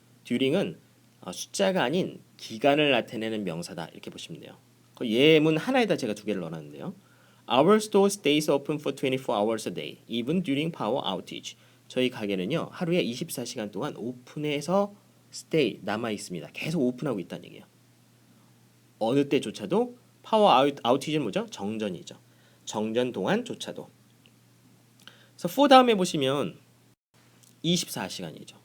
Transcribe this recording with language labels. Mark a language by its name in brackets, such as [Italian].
[Korean] during은 숫자가 아닌 기간을 나타내는 명사다 이렇게 보시면 돼요. 그 예문 하나에다 제가 두 개를 넣어놨는데요. [English] Our store stays open for 24 hours a day, even during power outage. [Korean] 저희 가게는요, 하루에 24시간 동안 오픈해서 stay, 남아 있습니다. 계속 오픈하고 있다는 얘기예요. 어느 때조차도 파워 아웃티지는 뭐죠? 정전이죠. 정전 동안조차도. 그래서 for 다음에 보시면 24시간이죠.